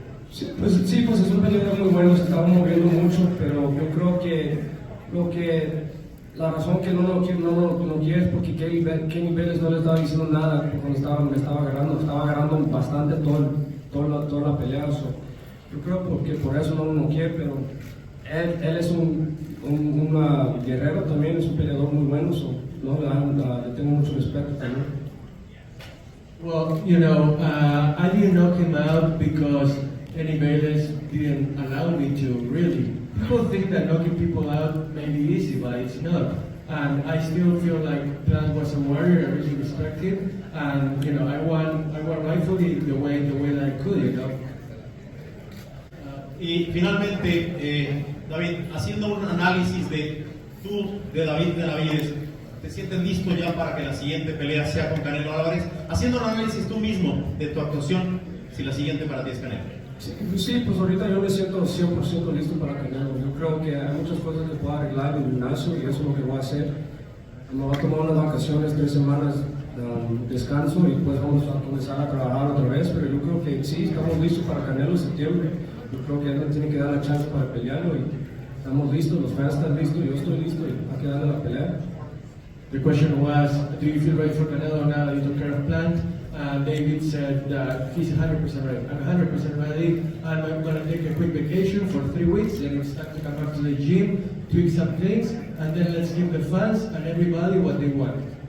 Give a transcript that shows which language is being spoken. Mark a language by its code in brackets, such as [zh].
[es] Sí, pues es un peleador muy bueno, se estaba moviendo mucho, pero yo creo que la razón que no lo quiere es porque Kenny Bayless no le estaba diciendo nada cuando me estaba agarrando bastante toda la pelea. Yo creo que por eso no lo quiere, pero él es un guerrero también, es un peleador muy bueno, le tengo mucho respeto también. [en] Well, you know, I didn't knock him out because Kenny Bayless didn't allow me to, really. People think that knocking people out may be easy, but it's not. And I still feel like Plant was a warrior, I really respect him. And, you know, I won rightfully the way that I could, you know. [es] Y finalmente, David, haciendo un análisis de David Benavidez, ¿te sientes listo ya para que la siguiente pelea sea con Canelo Alvarez? Haciendo un análisis tú mismo de tu actuación, si la siguiente para ti es Canelo. Sí, pues ahorita yo me siento 100% listo para Canelo. Yo creo que hay muchas cosas que puedo arreglar en el gimnasio y eso es lo que voy a hacer. Me voy a tomar unas vacaciones, 3 semanas de descanso y después vamos a comenzar a trabajar otra vez. Pero yo creo que sí, estamos listos para Canelo en septiembre. Yo creo que él me tiene que dar la chance para pelearlo y estamos listos, los fans están listos, yo estoy listo y hay que darle la pelea. [en] The question was, do you feel ready for Canelo now that you took care of Plant? David said that he's 100% ready. I'm 100% ready, and I'm going to take a quick vacation for 3 weeks, then it's time to come back to the gym, tweak some things, and then let's give the fans and everybody what they want.